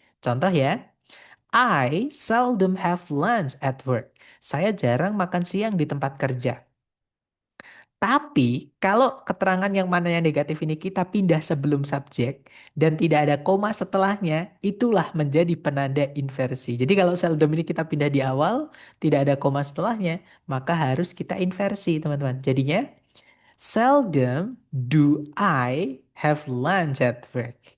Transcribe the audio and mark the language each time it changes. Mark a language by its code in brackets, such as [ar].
[id] Contoh ya, [en] I seldom have lunch at work. [id] Saya jarang makan siang di tempat kerja. Tapi kalau keterangan yang mana yang negatif ini kita pindah sebelum subjek dan tidak ada koma setelahnya, itulah menjadi penanda inversi. Jadi kalau seldom ini kita pindah di awal, tidak ada koma setelahnya, maka harus kita inversi, teman-teman. Jadinya [en] seldom do I have lunch at work.